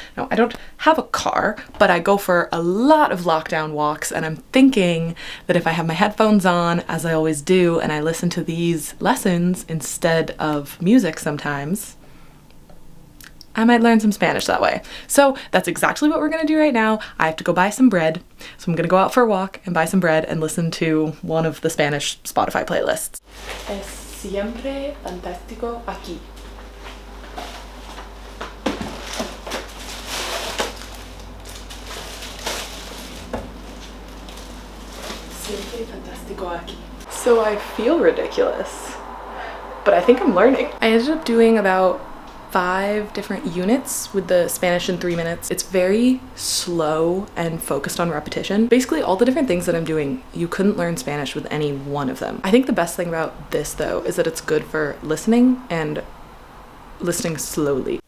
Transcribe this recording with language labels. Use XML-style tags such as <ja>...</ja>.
<en>Now, I don't have a car, but I go for a lot of lockdown walks, and I'm thinking that if I have my headphones on, as I always do, and I listen to these lessons instead of music sometimes, I might learn some Spanish that way. So that's exactly what we're gonna do right now. I have to go buy some bread. So I'm gonna go out for a walk and buy some bread and listen to one of the Spanish Spotify playlists.</en> <es>Es siempre fantástico aquí. Siempre fantástico aquí.</es> <en>So I feel ridiculous, but I think I'm learning. I ended up doing about 5 different units with the Spanish in 3 minutes. It's very slow and focused on repetition. Basically all the different things that I'm doing, you couldn't learn Spanish with any one of them. I think the best thing about this though is that it's good for listening and listening slowly.</en>